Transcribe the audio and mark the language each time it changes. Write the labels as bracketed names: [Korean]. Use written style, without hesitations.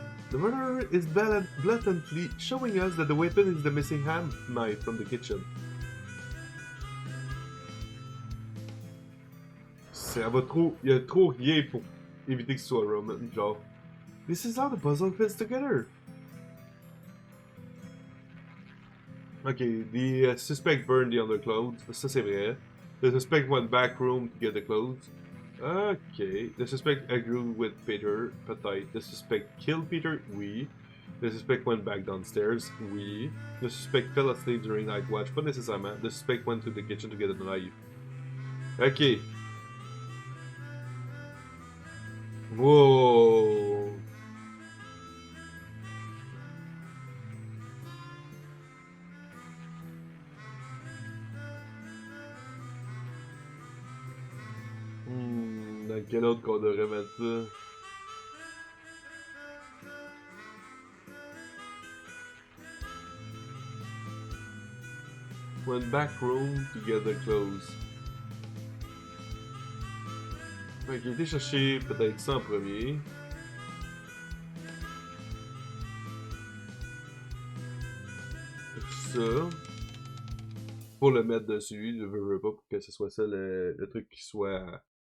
[English] The murderer is blatantly showing us that the weapon is the missing hand knife from the kitchen. [French] Il y a trop rien pour éviter que ce soit Roman, genre. [English] This is how the puzzle fits together. Okay, the suspect burned the underclothes. [French] Ça c'est vrai. [English] The suspect went back room to get the clothes. Okay. The suspect agreed with Peter. [French] Peut-être. [English] The suspect killed Peter. Oui. The suspect went back downstairs. Oui. The suspect fell asleep during night watch. [French] Pas nécessairement. [English] The suspect went to the kitchen to get a knife. Okay. Whoa. [French] Dans quel autre qu'on devrait mettre ça? [English] Went back room to get the clothes. [French] Ok, été chercher peut-être ça en premier. Ça. Pour le mettre dessus, je veux pas pour que ce soit ça le truc qui soit.